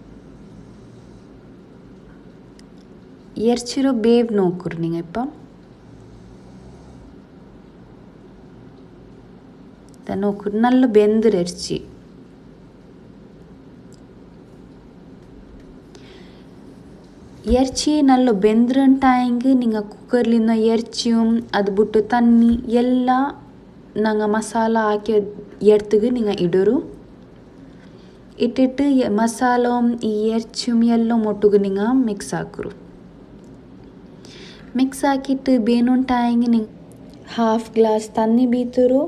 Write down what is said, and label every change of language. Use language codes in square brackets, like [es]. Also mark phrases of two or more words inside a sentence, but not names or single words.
[kfa] ಎರ್ಚಿರೋ ಬೇವ್ ನೋಕರು ನಿಂಗೆಪ್ಪ ನೋಕರು ನಲ್ಲ ಬೆಂದ್ರೆ ಎರ್ಚಿ. ಎರ್ಚಿ ನಲ್ಲ ಬೆಂದ್ರಂಟಾಯಂಗೆ ನಿಂಗೆ ಕುಕ್ಕರ್ಲಿಂದ ಎರ್ಚಿಯು ಅದು ಬಿಟ್ಟು ತನ್ನಿ ಎಲ್ಲ ನಂಗೆ ಮಸಾಲ ಹಾಕಿ ಎಡ್ತಿಗೆ ನಿಂಗೆ ಇಡೋರು. ಇಟ್ಟಿಟ್ಟು ಮಸಾಲ ಈ ಎರ್ಚಿಯು ಎಲ್ಲ ಮೊಟ್ಟುಗೆ ನಿಂಗೆ ಮಿಕ್ಸ್ ಹಾಕರು. ಮಿಕ್ಸ್ ಹಾಕಿಟ್ಟು ಬೇನುಂಟಾಯಂಗೆ ನಿಂಗೆ 1/2 ಗ್ಲಾಸ್ ತನ್ನಿ ಬೀತರು.